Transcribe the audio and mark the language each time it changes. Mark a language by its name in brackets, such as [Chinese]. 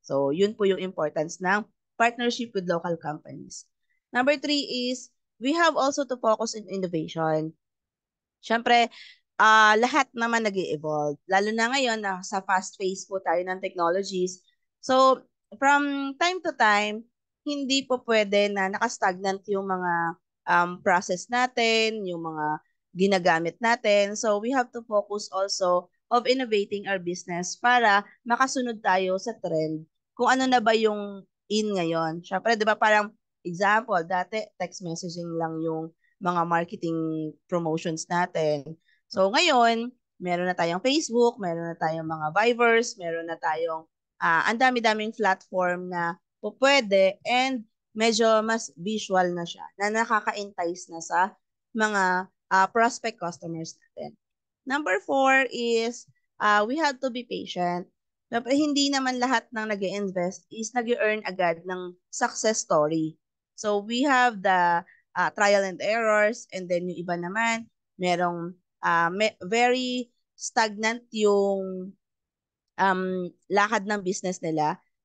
[Filipino] So, yun po yung importance ng partnership with local companies. [English] Number 3 is, we have also to focus in innovation. [Filipino] Siyempre, lahat naman nag-evolve. Lalo na ngayon na sa fast pace po tayo ng technologies. So, from time to time, hindi po pwede na nakastagnant yung mga process natin, yung mga ginagamit natin. [English] So, we have to focus also of innovating our business [Filipino] para makasunod tayo sa trend. Kung ano na ba yung in ngayon. Siyempre, di ba parang example, dati text messaging lang yung mga marketing promotions natin. So ngayon, meron na tayong Facebook, meron na tayong mga Vivers, meron na tayong ang dami-daming platform na po pwede and medyo mas visual na siya, na nakaka-entice na sa mga prospect customers natin. [English] Number 4 is we have to be patient. [Filipino] Siyempre, hindi naman lahat ng nag-invest is nag-earn agad ng success story. [English] So we have the trial and errors, and then [Filipino] yung iba naman, merong [English] very stagnant [Filipino] yung lakad ng business nila.